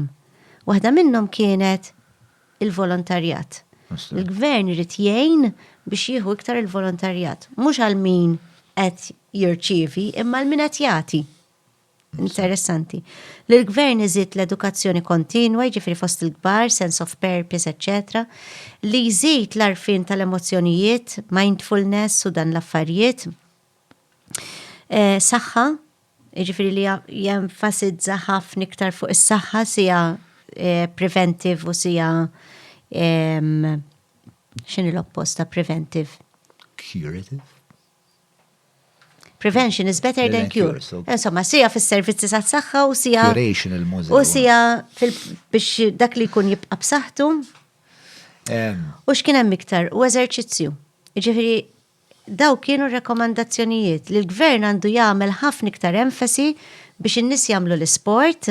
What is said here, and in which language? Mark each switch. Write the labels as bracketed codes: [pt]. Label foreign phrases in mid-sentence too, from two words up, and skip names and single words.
[mt] Waħda minnhom kienet il-volontarjat. Il-gvern irid jgħin biex jieħu iktar il-volontarjat, mhux għal min qed jirċievi imma għal min qed jagħti. Interessanti. L-gvern iżid l-edukazzjoni kontinwa, ġifiri fost il-kbar, [en] sense of purpose, etc. [mt] Li jżid l-arfin tal-emozjonijiet, mindfulness u dan l-affarijiet. Saħħa, ġifiri li jenfasizza ħafna iktar fuq is-saħħa sija preventive u sija x'inhi l-opposta preventive? Curative? [en] Prevention is better than cure. [mt] Insomma, sija fis-servizzi tas-saħħa u sija Curation il-mużika. u sija biex dak li jkun jibqa' b'saħħtu. U x'kien hemm iktar u eżerċizzju. Jiġifieri daw kienu rekomandazzjonijiet li l-gvern għandu jagħmel ħafna iktar enfasi biex in-nies jagħmlu l-isport.